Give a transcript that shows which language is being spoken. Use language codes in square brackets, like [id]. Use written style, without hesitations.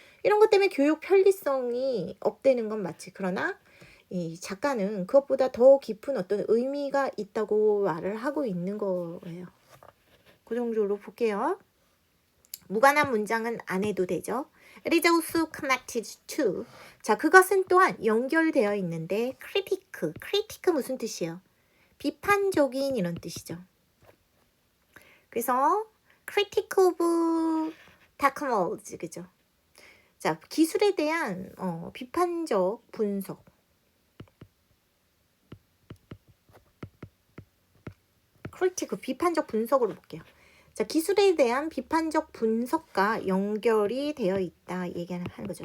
[ko] 이런 것 때문에 교육 편리성이 업되는 건 맞지. 그러나 이 작가는 그것보다 더 깊은 어떤 의미가 있다고 말을 하고 있는 거예요. 그 정도로 볼게요. 무관한 문장은 안 해도 되죠. [en] It is also connected to. [ko] 자, 그것은 또한 연결되어 있는데 critic 무슨 뜻이에요? 비판적인 이런 뜻이죠. [en] 그래서 critic of technology, 그죠? [ko] 자, 기술에 대한 비판적 분석. critic, 비판적 분석으로 볼게요. 자, 기술에 대한 비판적 분석과 연결이 되어 있다 얘기하는 거죠.